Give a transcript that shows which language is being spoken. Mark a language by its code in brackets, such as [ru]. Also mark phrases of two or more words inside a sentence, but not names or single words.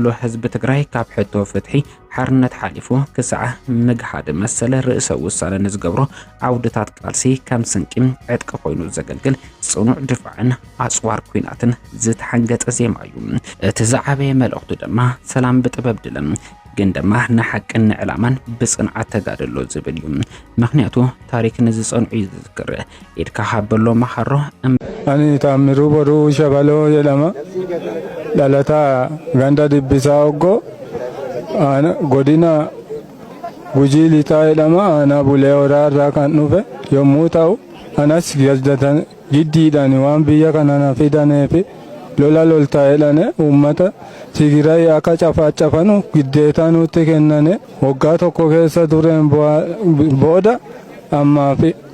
[ti] ህዝቢ ትግራይ ካብ ሕቶ ፍትሒ ሓርነት ሓሊፉ ክሳዕ ምግሓድ መሰለ ርእሰ ውሳነ ንዝገብሮ ዓውድታት ቃልሲ ከም ስንቂም ዕጥቂ ኮይኑ ዘገልግል ጽኑዕ ድፋዕን ኣጽዋር ኩናትን ዝተሓንገጸ ዜማ እዩ እቲ ዝዓበየ መልእኽቱ ድማ ሰላም ብጥበብ ድለም ግን ድማ ንሓቅን ንዕላማን ብጽንዓት ተጋድሎ ዝብል እዩ ምክንያቱ ታሪክ ንዝጸንዑ ይዝክር ኢድካ ሃበሎ መሓሮ [om] ani taamiru boru shabalo jedhama dhalata ganda dibbisa oggo godina gujii lixaa jedhama ana bulee horaa irraa kan dhufe yommuu ta'u anas giddiidhaan waan biyya kana fidaneefi lola loltaa jedhane uummata Tigraay akka cafanu giddeetaa nutti kennane waggaa tokko keessa tureen booda ammaa fi